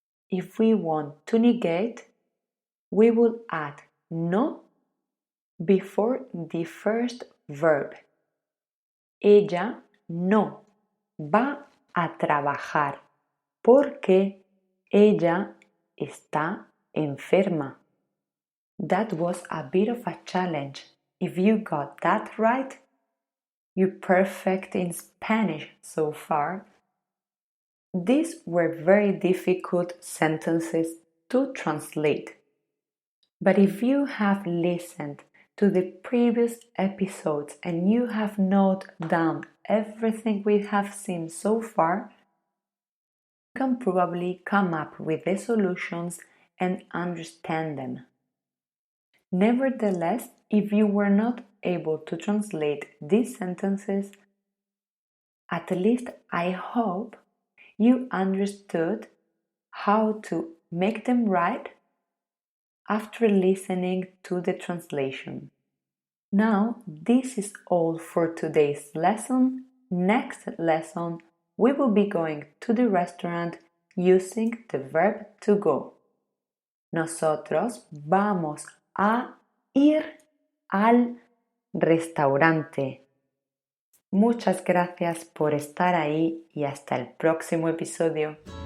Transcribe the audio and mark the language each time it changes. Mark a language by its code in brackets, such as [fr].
[en] If we want to negate, we will add no before the first verb. [es] Ella no va a trabajar porque ella está enferma. [en] That was a bit of a challenge. If you got that right, you're perfect in Spanish so far. These were very difficult sentences to translate. But if you have listened to the previous episodes and you have noted down everything we have seen so far, you can probably come up with the solutions and understand them. Nevertheless, if you were not able to translate these sentences, at least I hope you understood how to make them right after listening to the translation. Now, this is all for today's lesson. Next lesson, we will be going to the restaurant using the verb to go. [es] Nosotros vamos a ir al restaurante. Muchas gracias por estar ahí y hasta el próximo episodio.